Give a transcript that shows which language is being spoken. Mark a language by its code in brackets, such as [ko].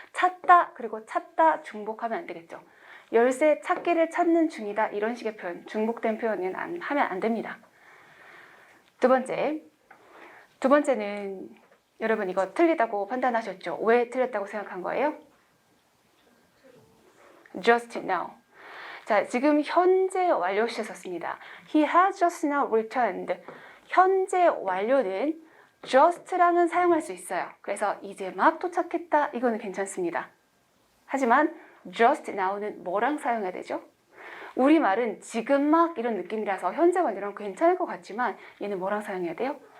[ko] 찾다, 그리고 찾다 중복하면 안 되겠죠. 열쇠 찾기를 찾는 중이다, 이런 식의 표현, 중복된 표현은 하면 안 됩니다. 두 번째는 여러분 이거 틀리다고 판단하셨죠? 왜 틀렸다고 생각한 거예요? [en] Just now. [ko] 자, 지금 현재 완료 시제 썼습니다. [en] He has just now returned. [ko] 현재 완료는 just랑은 사용할 수 있어요. 그래서 이제 막 도착했다, 이거는 괜찮습니다. 하지만 just now는 뭐랑 사용해야 되죠? 우리말은 지금 막 이런 느낌이라서 현재 완료랑 괜찮을 것 같지만 얘는 뭐랑 사용해야 돼요?